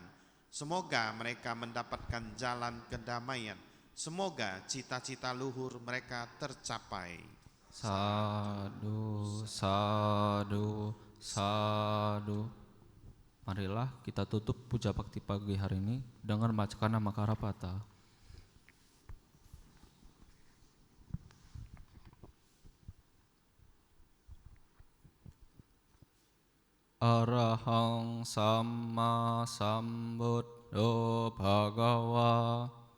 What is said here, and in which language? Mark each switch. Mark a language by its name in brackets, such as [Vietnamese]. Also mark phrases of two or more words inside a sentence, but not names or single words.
[Indonesian] Semoga mereka mendapatkan jalan kedamaian. Semoga cita-cita luhur mereka tercapai. [Pali] Sadu, sadu, sadu. [Indonesian] Marilah kita tutup puja bakti pagi hari ini dengan membacakan nama Karapata. [Pali] Arahang Sama Sambuddho Bhagawa.